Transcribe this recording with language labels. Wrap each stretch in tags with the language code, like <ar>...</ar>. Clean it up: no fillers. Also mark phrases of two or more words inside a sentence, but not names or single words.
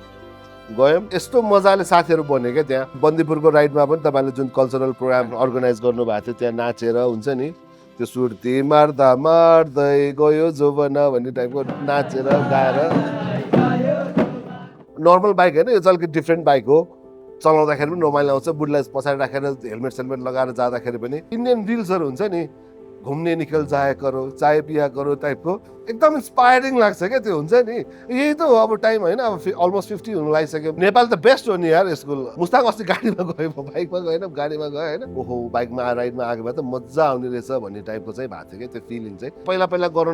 <ne>गयौँ यस्तो मजाले साथीहरू बन्यो क्या त्यहाँ बन्दीपुरको राइडमा पनि तपाईँले जुन</ne> <en>cultural program</en> <ne>अर्गनाइज गर्नुभएको थियो त्यहाँ नाचेर हुन्छ नि त्यो सुर्ती मार्दै गयो जोबना भन्ने टाइपको नाचेर गाएर</ne> <en>normal bike</en> <ne>होइन यो चाहिँ अलिकति</ne> <en>different bike</en> <ne>हो चलाउँदाखेरि पनि रमाइलो आउँछ बुढीलाई पछाडि राखेर हेलमेट सेलमेट लगाएर जाँदाखेरि पनि इन्डियन रिल्सहरू हुन्छ नि घुम्ने</ne> <hi>निकल जाए करो चाय पिया करो</hi> <ne>टाइपको एकदम इन्सपायरिङ लाग्छ क्या त्यो हुन्छ नि यही त हो अब टाइम होइन अब अलमोस्ट 50 हुनु लागिसक्यो नेपाल त बेस्ट हो नि यार स्कुल मुस्ताङ अस्ति गाडीमा गयो म बाइकमा गएन गाडीमा गयो होइन ओहो बाइकमा राइडमा आएको भए त मजा आउने रहेछ भन्ने टाइपको चाहिँ भएको थियो क्या त्यो फिलिङ चाहिँ पहिला गर्न</ne>